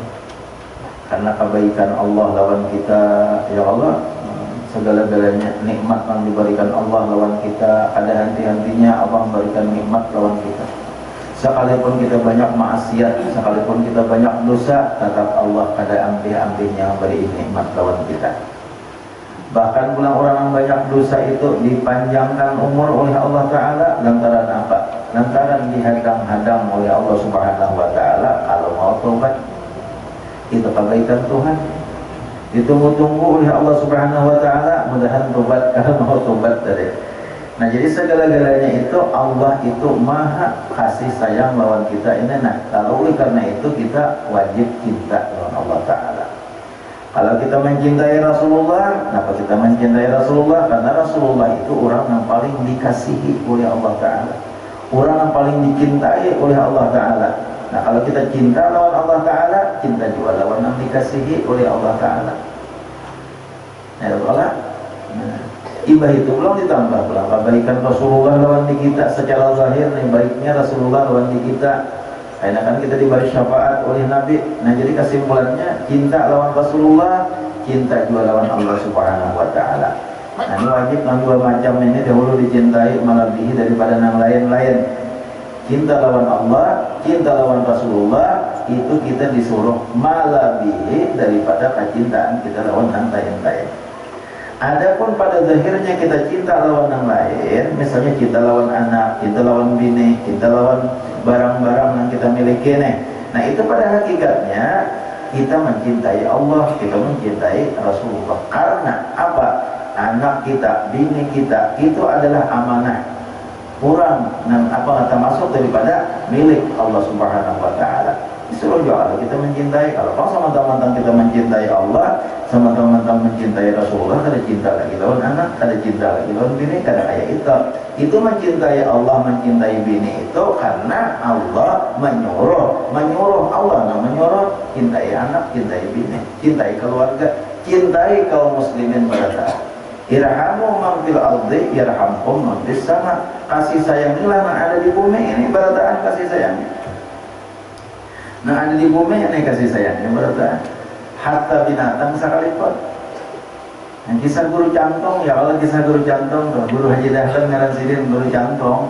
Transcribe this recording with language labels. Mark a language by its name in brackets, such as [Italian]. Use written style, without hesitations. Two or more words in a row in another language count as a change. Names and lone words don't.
[Banjar] Karena kebaikan Allah lawan kita, ya Allah, segala-galanya nikmat yang diberikan Allah lawan kita, ada henti-hentinya Allah memberikan nikmat lawan kita. Sekalipun kita banyak maksiat, sekalipun kita banyak dosa, tetap Allah kada ambil-ambilnya beri nikmat lawan kita. Bahkan pula orang yang banyak dosa itu dipanjangkan umur oleh Allah Ta'ala lantaran apa? Lantaran dihadang-hadang oleh Allah [Arabic] Subhanahu wa Ta'ala [Banjar] kalau mau tobat. Itu kebaikan Tuhan, ditunggu-tunggu oleh Allah [Arabic] Subhanahu wa Ta'ala, [Banjar] mudahan tobat kalau mau tobat tadi. Nah, jadi segala-galanya itu Allah itu maha kasih sayang lawan kita ini. Nah, kalau oleh karena itu kita wajib cinta lawan Allah Ta'ala. Kalau kita mencintai Rasulullah, kenapa kita mencintai Rasulullah? Karena Rasulullah itu orang yang paling dikasihi oleh Allah Ta'ala, orang yang paling dicintai oleh Allah Ta'ala. Nah, kalau kita cinta lawan Allah Ta'ala, cinta juga lawan yang dikasihi oleh Allah Ta'ala. Ya Allah. Nah, ibah itu belum ditambah pula kebaikan Rasulullah lawan di kita secara zahir, nih baiknya Rasulullah lawan di kita. Karena kan kita diberi syafaat oleh Nabi. Nah, jadi kesimpulannya cinta lawan Rasulullah, cinta juga lawan Allah [Arabic] Subhanahu wa Ta'ala. [Banjar] Nah, ini wajib yang dua macam ini dahulu dicintai melebihi daripada yang lain-lain. cinta lawan Allah, cinta lawan Rasulullah, itu kita disuruh malabihi daripada kecintaan kita lawan yang lain-lain. Adapun pada zahirnya kita cinta lawan yang lain, misalnya kita lawan anak, kita lawan bini, kita lawan barang-barang yang kita miliki nih. Nah itu pada hakikatnya kita mencintai Allah, kita mencintai Rasulullah. Karena apa? Anak kita, bini kita itu adalah amanah, kurang dan apa termasuk daripada milik Allah [Arabic] Subhanahu wa taala. [Banjar] Disuruh juga kita mencintai. Kalau sama-sama kita mencintai Allah, sama-sama mencintai Rasulullah, ada cinta lagi lawan anak, ada cinta lagi lawan bini, kada kayak itu. Itu mencintai Allah, mencintai bini itu karena Allah menyuruh Allah, nah menyuruh cintai anak, cintai bini, cintai keluarga, cintai kaum muslimin berada. [Arabic] Irhamu man fil ardi yarhamkum man fis sama. [Banjar] Kasih sayangilah yang ada di bumi ini, berataan kasih sayangnya. Nah ada di bumi ini kasih sayangnya berataan. Hatta binatang sekalipun. Yang kisah guru cantong, ya Allah kisah guru cantong, guru Haji Dahlan ngaran sidin guru cantong.